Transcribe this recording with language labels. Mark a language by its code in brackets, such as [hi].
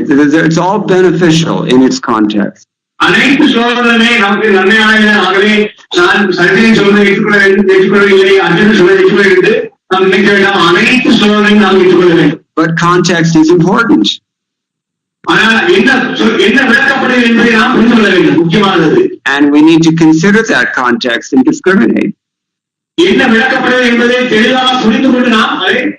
[en] It's all beneficial in its context. [ta] அனைத்து ஸ்லோகங்களுமே நமக்கு நன்மையானவே. நான் சஞ்சயன் சொல்வதை ஏற்றுக்கொள்ளவில்லை, அர்ஜுனன் சொல்வதை ஏற்றுக்கொள்ள வேண்டும் நாம் நினைக்க வேண்டாம். அனைத்து ஸ்லோகங்களையும் நாம் ஏற்றுக்கொள்ள வேண்டும். [en] But context is important. [ta] ஆனால் என்ன விளக்கப்படுகிறது என்பதை நாம் புரிந்து கொள்ள வேண்டும், முக்கியமானது. [en] And we need to consider that context and discriminate. [ta] என்ன விளக்கப்படுகிறது என்பதை தெளிவாக புரிந்து கொண்டு நாம் அதை